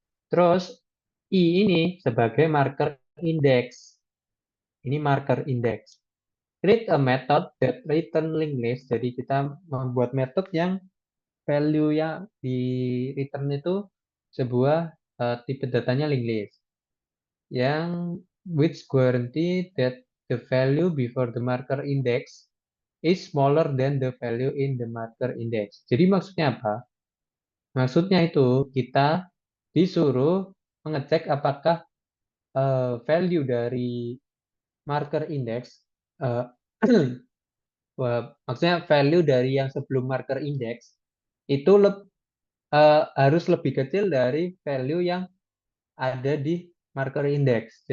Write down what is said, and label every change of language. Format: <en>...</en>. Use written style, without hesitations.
<id>Terus i ini sebagai marker index. Ini marker index.</id> <en>Create a method that return linked list.</en> <id>Jadi kita membuat metode yang value yang di return itu sebuah tipe datanya linked list. Yang</id> <en>which guarantee that the value before the marker index is smaller than the value in the marker index.</en> <id>Jadi maksudnya apa? Maksudnya itu kita disuruh mengecek apakah value dari marker index eh, maksudnya value dari yang sebelum marker index itu harus lebih kecil dari value yang ada di marker index.</id>